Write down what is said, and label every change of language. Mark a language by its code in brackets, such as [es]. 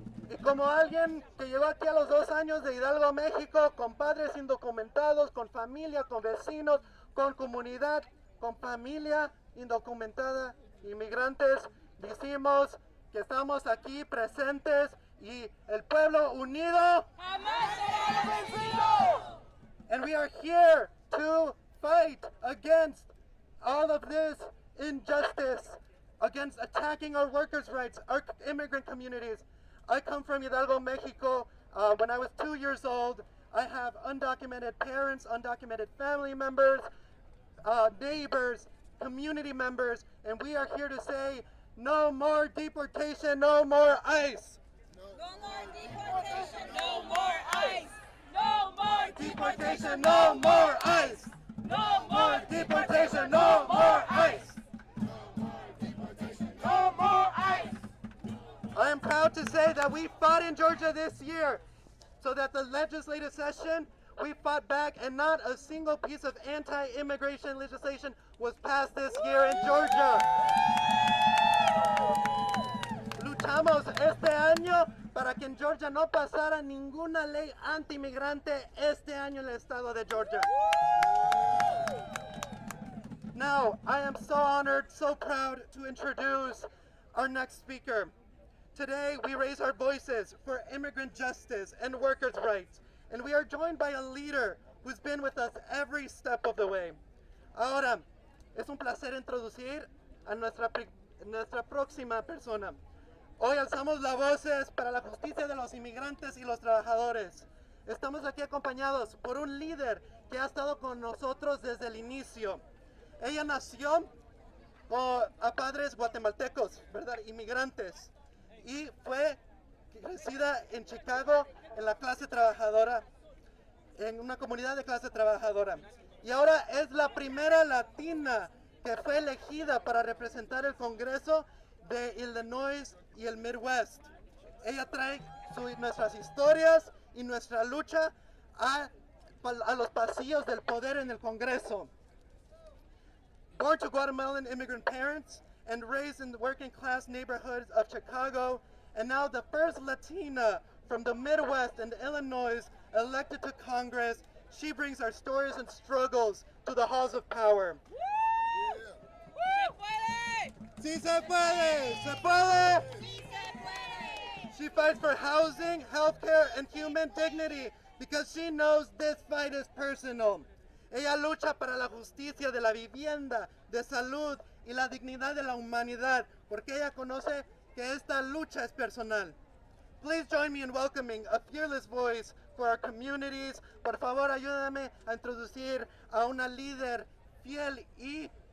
[es] Y como alguien que llegó aquí a los 2 años de Hidalgo, México, con padres indocumentados, con familia, con vecinos, con comunidad, con familia indocumentada, inmigrantes, decimos que estamos aquí presentes y el pueblo unido Jamás será vencido. [en] and we are here to fight against all of this injustice, against attacking our workers' rights, our immigrant communities. I come from Hidalgo, Mexico. When I was 2 years old, I have undocumented parents, undocumented family members, neighbors, community members, and we are here to say no more deportation, no more ICE. No more deportation. No more ICE. No more Deportation, no more ICE. No more Deportation, no more ICE. No more ICE. I am proud to say that we fought in Georgia this year so that the legislative session, we fought back and not a single piece of anti-immigration legislation was passed this year in Georgia. [es] Luchamos este año para que en Georgia no pasara ninguna ley anti-inmigrante este año en el estado de Georgia. [en] Now, I am so honored, so proud to introduce our next speaker. Today, we raise our voices for immigrant justice and workers' rights, and we are joined by a leader who's been with us every step of the way. [es] Ahora, es un placer introducir a nuestra próxima persona. Hoy alzamos las voces para la justicia de los inmigrantes y los trabajadores. Estamos aquí acompañados por un líder que ha estado con nosotros desde el inicio. Ella nació a padres guatemaltecos, ¿verdad? Inmigrantes. Y fue crecida en Chicago en la clase trabajadora, en una comunidad de clase trabajadora. Y ahora es la primera latina que fue elegida para representar el Congreso de Illinois y el Midwest. Ella trae nuestras historias y nuestra lucha a los pasillos del poder en el Congreso. [en] Born to Guatemalan immigrant parents and raised in the working class neighborhoods of Chicago, and now the first Latina from the Midwest and Illinois elected to Congress, she brings our stories and struggles to the halls of power. [es] Se puede. Sí se puede, se puede. Sí se puede. [en] She fights for housing, healthcare, and human dignity because she knows this fight is personal. [es] Ella lucha para la justicia de la vivienda, de salud y la dignidad de la humanidad, porque ella conoce que esta lucha es personal. [en] Please join me in welcoming a fearless voice for our communities. [es] Por favor, ayúdame a introducir a una líder fiel y